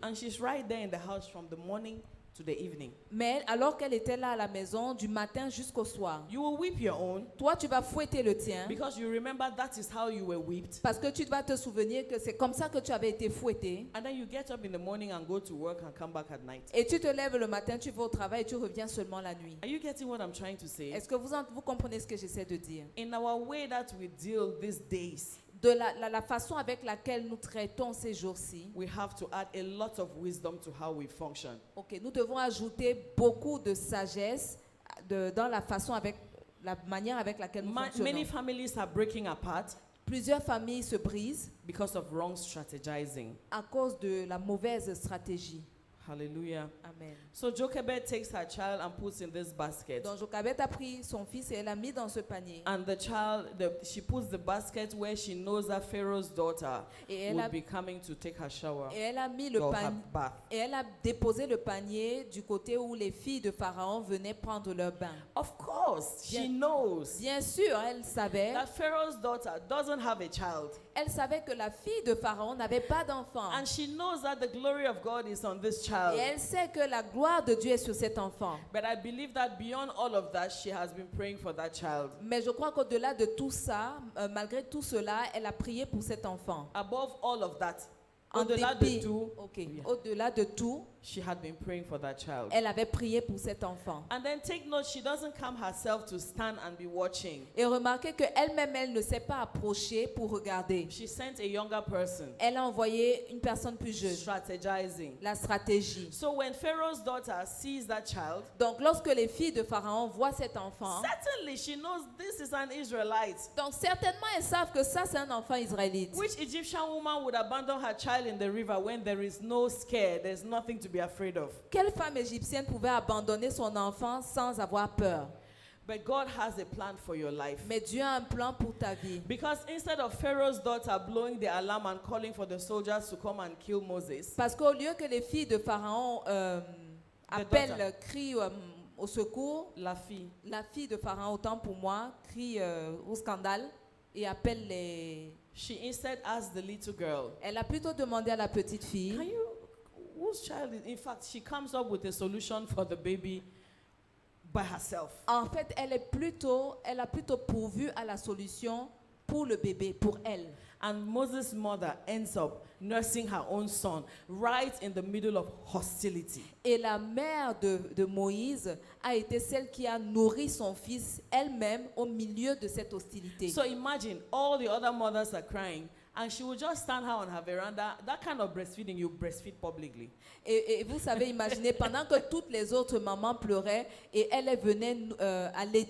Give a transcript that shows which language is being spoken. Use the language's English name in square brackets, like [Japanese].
[English] and she's right there in the house from the morning to the evening. [French] mais alors qu'elle était là à la maison du matin jusqu'au soir, [English] You will whip your own [French] toi tu vas fouetter le tien [English] because you remember that is how you were whipped. [French] parce que tu vas te souvenir que c'est comme ça que tu avais été fouetté. [English] And then you get up in the morning and go to work and come back at night. [French] Et tu te lèves le matin, tu vas au travail et tu reviens seulement la nuit. [English] Are you getting what I'm trying to say? [French] Est-ce que vous comprenez ce que j'essaie de dire? [English] In our way that we deal these days, [French] De la façon avec laquelle nous traitons ces jours-ci, [English] we have to add a lot of wisdom to how we function. [French] nous devons ajouter beaucoup de sagesse dans la manière avec laquelle nous [English] Many families are breaking apart [French] Plusieurs familles se brisent [English] because of wrong strategizing. [French] à cause de la mauvaise stratégie. Hallelujah. Amen. [English] So Jochebed takes her child and puts in this basket. [French] Donc Jochebed a pris son fils et elle l'a mis dans ce panier. [English] And the child, she puts the basket where she knows that Pharaoh's daughter [French] Et elle [English] would [French] a, [English] be coming to take her shower [French] et elle a mis le [English] or her [French] panier. [English] bath. [French] Et elle a déposé le panier du côté où les filles de Pharaon venaient prendre leur bain. [English] Of course, she [French] Bien- [English] knows [French] Bien sûr, elle savait [English] that Pharaoh's daughter doesn't have a child. [French] que la fille de Pharaon n'avait pas d'enfant. [English] And she knows that the glory of God is on this [French] Et [English] child. [French] elle sait que la gloire de Dieu est sur cet enfant. [English] But I believe that beyond all of that, she has been praying for that child. [French] Mais je crois qu'au-delà de tout ça, malgré tout cela, elle a prié pour cet enfant. [English] Above all of that, [French] En au-delà de dépit, tout, au-delà de tout, [English] she had been praying for that child. [French] elle avait prié pour cet enfant. [English] And then take note, she doesn't come herself to stand and be watching. [French] Et remarquez qu'elle-même, elle ne s'est pas approchée pour regarder. [English] She sent a younger person, [French] Elle a envoyé une personne plus jeune. [English] strategizing. [French] La stratégie. [English] So when Pharaoh's daughter sees that child, [French] Donc lorsque les filles de Pharaon voient cet enfant, [English] certainly she knows this is an Israelite. [French] donc certainement elles savent que ça c'est un enfant israélite. [English] Which Egyptian woman would abandon her child in the river when there is no scare, there's nothing to be afraid of? [French] Quelle femme égyptienne pouvait abandonner son enfant sans avoir peur? [English] But God has a plan for your life. [French] Mais Dieu a un plan pour ta vie. [English] Because instead of Pharaoh's daughter blowing the alarm and calling for the soldiers to come and kill Moses, [French] Parce qu'au lieu que les filles de Pharaon appellent, crient au secours, la fille, la fille de Pharaon, autant pour moi, crie au scandale et appelle les... [English] she instead asked the little girl, [French] Elle a plutôt demandé à la petite [English] can [French] fille, [English] you, whose child is, in fact, she comes up with a solution for the baby by herself. [French] en fait, elle a plutôt pourvu à la solution pour le bébé, pour elle. [English] And Moses' mother ends up nursing her own son right in the middle of hostility. [French] Et la mère de Moïse a été celle qui a nourri son fils elle-même au milieu de cette hostilité. [English] So imagine all the other mothers are crying And she would just stand her on her veranda. That kind of breastfeeding, you breastfeed publicly. [French] Et vous savez, imaginez, pendant que toutes les autres mamans pleuraient et elle venait allaiter